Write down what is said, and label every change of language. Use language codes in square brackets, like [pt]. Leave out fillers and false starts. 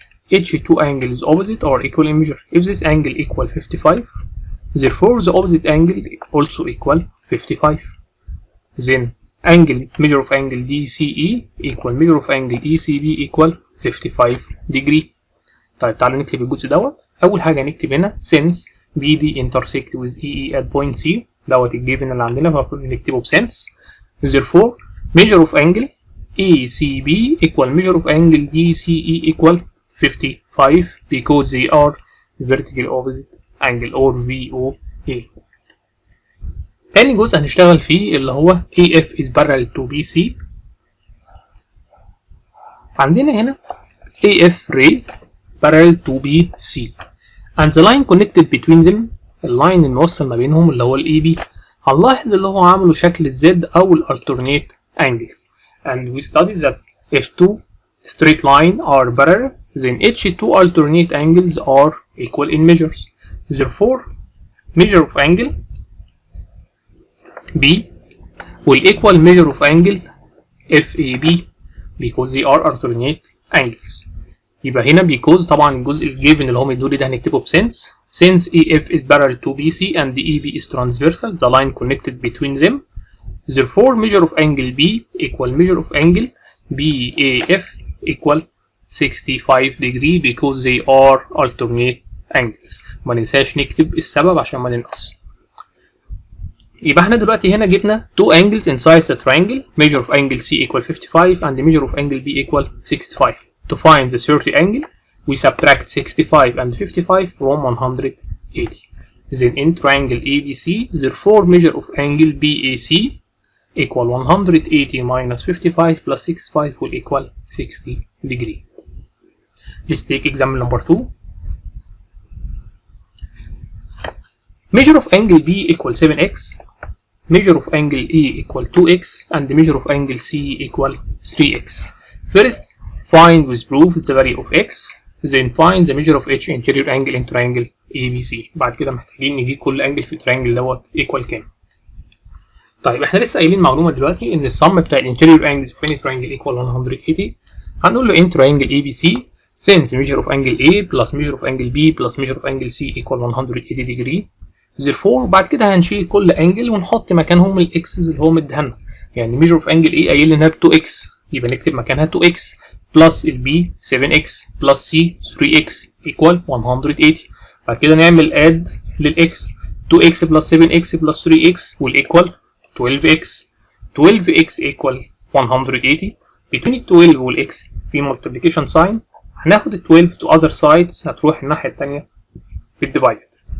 [en] Each two angles opposite are equal in measure. If this angle equal 55, therefore the opposite angle also equal 55. Then angle measure of angle DCE equal measure of angle ECB equal 55 degree. [ar] طيب تعالوا نكتب الجزء دوت. أول حاجة نكتب هنا [en] since BD intersect with EE at point C [ar] دوت الجيفن اللي عندنا فنكتبه بسنس. [en] Therefore measure of angle ECB equal measure of angle DCE equal 55 because they are vertical opposite angle or VOA. [ar] تاني جزء هنشتغل فيه اللي هو [en] AF is parallel to BC. [ar] عندنا هنا [en] AF ray parallel to BC and the line connected between them. [ar] اللاين الموصل ما بينهم اللي هو AB. هنلاحظ اللي هو عامله شكل الزد أو [en] alternate angles, and we study that if two straight line are parallel then each two alternate angles are equal in measures. Therefore measure of angle B will equal measure of angle FAB because they are alternate angles. [ar] يبقى هنا [en] because [ar] طبعا الجزء الجيفن اللي هو مدولي ده هنكتبه بسنس. [en] Since AF is parallel to BC and EB is transversal, the line connected between them, therefore measure of angle B equal measure of angle BAF equal 65 degree because they are alternate angles. [ar] ما ننساش نكتب السبب عشان ما ننقص. يبقى احنا دلوقتي هنا جبنا [en] two angles inside the triangle. Measure of angle C equal 55 and the measure of angle B equal 65. To find the 30 angle, we subtract 65 and 55 from 180. Then in triangle ABC, therefore measure of angle BAC equal 180 minus 55 plus 65 will equal 60 degree. Let's take example number 2. Measure of angle B equal 7x, measure of angle E equal 2x, and the measure of angle C equal 3x. First, find with proof the value of x, then find the measure of each interior angle in triangle ABC. [ar] بعد كده محتاجين نجيب كل انجل في التريانجل دوت equal كام. طيب احنا لسه قايلين معلومة دلوقتي ان السم بتاع الانتيريور انجلز في [en] any triangle equal 180. [ar] هنقول له [en] in triangle ABC since measure of angle A plus measure of angle B plus measure of angle C equal 180 degree. therefore [ar] بعد كده هنشيل كل انجل ونحط مكانهم الاكسز اللي هو مديها لنا. يعني [en] measure of angle A [ar] قايل انها ب [en] 2x [ar] يبقى نكتب مكانها [en] 2x plus البي 7x plus C 3x equal 180. [ar] بعد كده نعمل [en] add للx 2x plus 7x plus 3x will equal 12x. 12x equal 180. between 12 والx في multiplication sign [ar] هناخد [en] 12 to other sides [ar] هتروح الناحية التانية في [en] divided.